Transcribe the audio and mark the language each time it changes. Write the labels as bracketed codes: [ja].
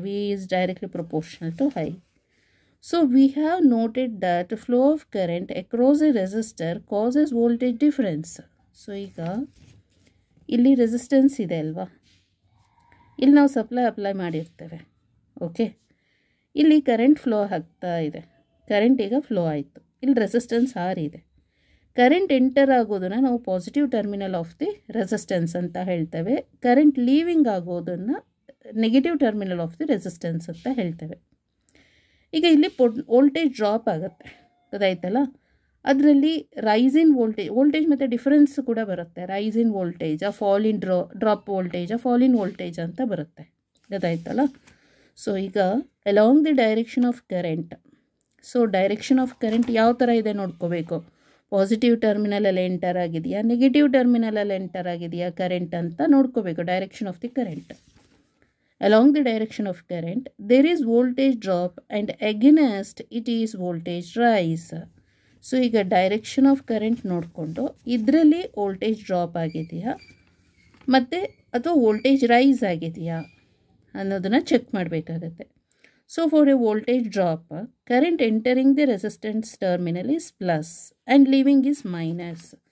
[en] V is directly proportional to I. So we have noted that flow of current across a resistor causes voltage difference. [kn] So ಈಗ ಇಲ್ಲಿ resistance ಇದೆ ಅಲ್ವಾ, ಇಲ್ಲಿ ನಾವು apply ಮಾಡಿರ್ತೇವೆ. Okay, ಇಲ್ಲಿ ಕರೆಂಟ್ ಫ್ಲೋ ಆಗ್ತಾ ಇದೆ. ಕರೆಂಟ್ ಈಗ ಫ್ಲೋ ಆಯಿತು. ಇಲ್ಲಿ ರೆಸಿಸ್ಟೆನ್ಸ್ ಆರ್ ಇದೆ. ಕರೆಂಟ್ ಎಂಟರ್ ಆಗೋದನ್ನು ನಾವು [en] positive terminal of the resistance [kn] ಅಂತ ಹೇಳ್ತೇವೆ. ಕರೆಂಟ್ ಲೀವಿಂಗ್ ಆಗೋದನ್ನು [en] negative terminal of the resistance [kn] ಅಂತ ಹೇಳ್ತೇವೆ. ಈಗ ಇಲ್ಲಿ ವೋಲ್ಟೇಜ್ ಡ್ರಾಪ್ ಆಗುತ್ತೆ, ಗೊತ್ತಾಯ್ತಲ್ಲ. ಅದರಲ್ಲಿ ರೈಸ್ ಇನ್ ವೋಲ್ಟೇಜ್ ಮತ್ತು ಡಿಫರೆನ್ಸ್ ಕೂಡ ಬರುತ್ತೆ. Rice in voltage, fall in drop voltage, fall in voltage ಅಂತ ಬರುತ್ತೆ, ಗೊತ್ತಾಯ್ತಲ್ಲ. ಸೊ ಈಗ along the direction of current. So direction of current ಯಾವ ಥರ ಇದೆ ನೋಡ್ಕೋಬೇಕು. ಪಾಸಿಟಿವ್ ಟರ್ಮಿನಲಲ್ಲಿ ಎಂಟರ್ ಆಗಿದೆಯಾ, ನೆಗೆಟಿವ್ ಟರ್ಮಿನಲಲ್ಲಿ ಎಂಟರ್ ಆಗಿದೆಯಾ ಕರೆಂಟ್ ಅಂತ ನೋಡ್ಕೋಬೇಕು. Direction of the current. [en] Along the direction of current, there is voltage drop, and against it is voltage rise. [kn] So ಈಗ direction of current ನೋಡಿಕೊಂಡು ಇದರಲ್ಲಿ ವೋಲ್ಟೇಜ್ ಡ್ರಾಪ್ ಆಗಿದೆಯಾ ಮತ್ತು ಅಥವಾ ವೋಲ್ಟೇಜ್ ರೈಸ್ ಆಗಿದೆಯಾ ಅನ್ನೋದನ್ನು ಚೆಕ್ ಮಾಡಬೇಕಾಗತ್ತೆ. [en] So for a voltage drop, current entering the resistance terminal is plus and leaving is minus.